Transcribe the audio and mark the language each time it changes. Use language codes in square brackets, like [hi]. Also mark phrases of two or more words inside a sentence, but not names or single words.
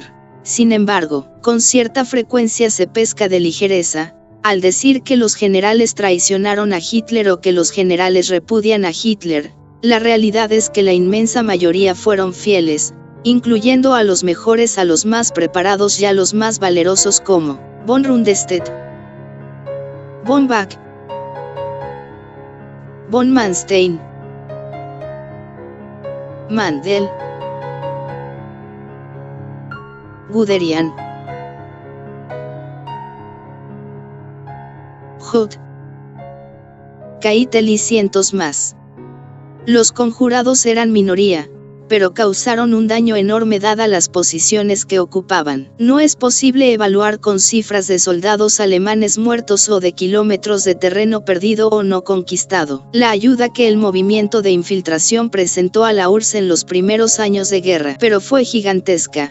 [es] Sin embargo, con cierta frecuencia se pesca de ligereza, al decir que los generales traicionaron a Hitler o que los generales repudian a Hitler. La realidad es que la inmensa mayoría fueron fieles, incluyendo a los mejores, a los más preparados y a los más valerosos como von Rundstedt, von Bach, von Manstein, Mandel, Guderian, Hoth, Keitel y cientos más. Los conjurados eran minoría, pero causaron un daño enorme dadas las posiciones que ocupaban. No es posible evaluar con cifras de soldados alemanes muertos o de kilómetros de terreno perdido o no conquistado la ayuda que el movimiento de infiltración presentó a la URSS en los primeros años de guerra, pero fue gigantesca.